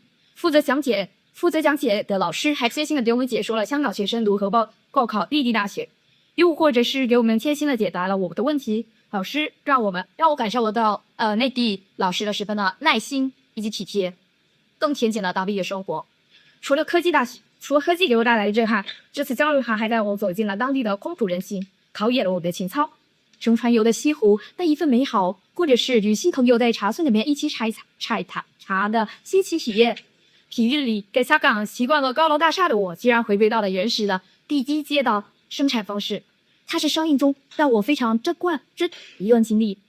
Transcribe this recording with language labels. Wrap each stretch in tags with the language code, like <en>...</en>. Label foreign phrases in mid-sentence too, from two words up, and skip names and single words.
<zh>負責講解的老師還貼心的給我們解說了香港學生如何報考內地大學，又或者是給我們貼心的解答了我的問題。老師讓我感受得到內地老師的十分的耐心以及體貼，更貼近了當地嘅生活。除了科技給我帶來的震撼，這次交流團還帶我走進了當地的風土人情，考驗了我的情操。乘船遊的西湖那一份美好，或者是與新朋友在茶村裡面一起採茶的新奇體驗。平日裡在香港習慣了高樓大廈的我，竟然回歸到了原始的地基街道生產方式。它是上映中让我非常珍贵这一段经历。</zh>